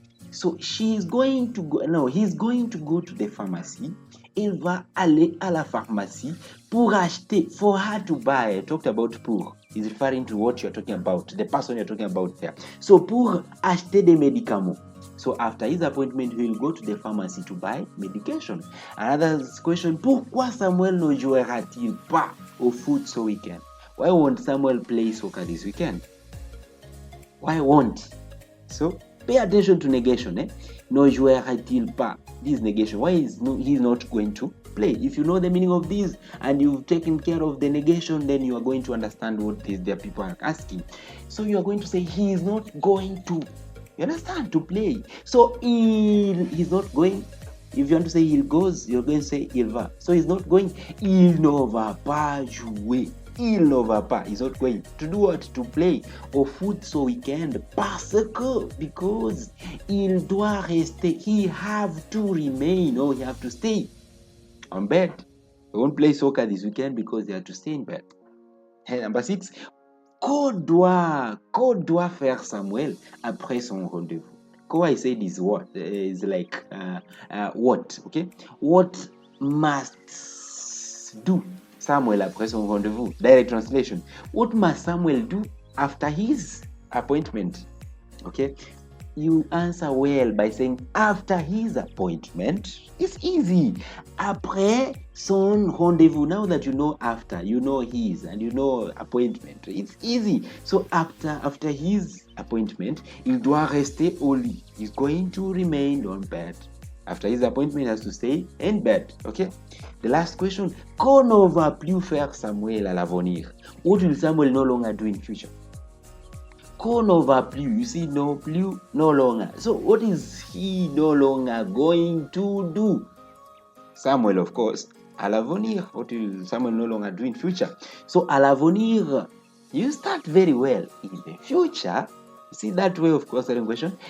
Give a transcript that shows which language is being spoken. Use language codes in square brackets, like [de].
[en] So he's going to go to the pharmacy. [fr] Il va aller à la pharmacie pour acheter, [en] for her to buy. I talked about pour. Is referring to what you're talking about, the person you're talking about there. [fr] So pour acheter des médicaments. [en] So after his appointment, he will go to the pharmacy to buy medication. Another question, [fr] pourquoi Samuel ne jouera-t-il pas au foot ce weekend? [en] Why won't Samuel play soccer this weekend? Why won't? So Pay attention to negation. [fr] Ne jouerait-il pas? [en] This negation. Why is he's not going to play? If you know the meaning of this and you've taken care of the negation, then you are going to understand what the people are asking. So you are going to say he is not going to. You understand? To play. So he's not going. If you want to say il goes, you're going to say [fr] il va. [en] So he's not going. [fr] Il ne va pas jouer. Il ne va pas. [en] He's not going. To do what? To play [fr] au foot ce weekend. [en] Because [fr] il doit rester. [en] He have to remain or he have to stay on bed. He won't play soccer this weekend because he have to stay in bed. And number 6. [fr] Que doit faire Samuel après son rendez-vous? [en] Co, I said, is what? Is like what, okay? What must do Samuel [fr] après son rendez-vous? [en] Direct translation. What must Samuel do after his appointment? Okay? You answer well by saying after his appointment. It's easy. [fr] Après son rendez-vous. [en] Now that you know after, you know his, and you know appointment. It's easy. So after his appointment, [fr] il doit rester au lit. [en] He's going to remain on bed. After his appointment, he has to stay in bed. Okay? The last question. [fr] Qu'on ne va plus faire Samuel à l'avenir? [en] What will Samuel no longer do in future? [fr] Qu'on ne va plus, [en] you see, no plus, no longer. So what is he no longer going to do? Samuel, of course, [fr] à l'avenir. [en] What will Samuel no longer do in future? So [fr] à l'avenir, [en] you start very well. In the future, see that way of course, question.